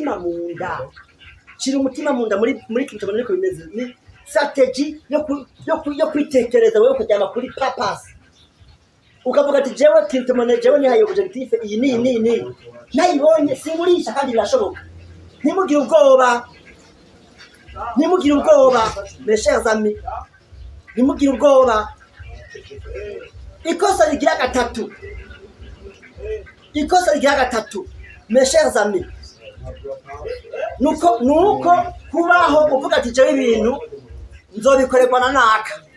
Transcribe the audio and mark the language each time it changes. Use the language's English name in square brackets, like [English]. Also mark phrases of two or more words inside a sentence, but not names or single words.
[Rundi] umutima munda muri kintu cyane ko bimeze ni strategy yo kwitekereza wewe kujyana kuri purpose ukavuga ati jewe kintu jewe ni hayo objectif iyi ni nayibonye singurisha kandi birashoboka ntimugire ubwoba [French] mes chers amis [Rundi] ntimugire ubwoba ikosa rigira gatatu [French] mes chers amis [Rundi] nuko kubaho uvuga ati jewe ibintu nzobikorerwa na naka